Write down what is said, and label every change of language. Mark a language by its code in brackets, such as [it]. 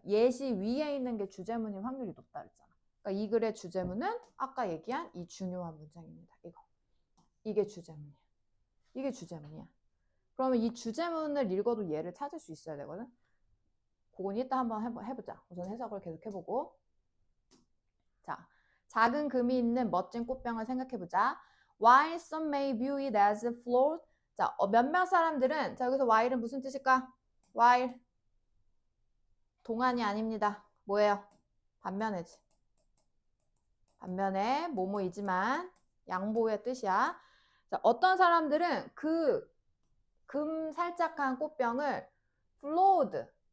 [ko] 예시 위에 있는 게 주제문일 확률이 높다 그랬잖아. 그러니까 이 글의 주제문은 아까 얘기한 이 중요한 문장입니다. 이게 주제문이야. 이게 주제문이야. 그러면 이 주제문을 읽어도 얘를 찾을 수 있어야 되거든. 그건 이따 한번 해보자. 우선 해석을 계속 해보고. 자, 작은 금이 있는 멋진 꽃병을 생각해보자. [en] While some may view it as flawed. [ko] 자, 몇몇 사람들은, 자, 여기서 while은 무슨 뜻일까? while. 동안이 아닙니다. 뭐예요? 반면에지. 반면에 뭐뭐이지만 양보의 뜻이야. 자, 어떤 사람들은 그 금 살짝한 꽃병을 flawed.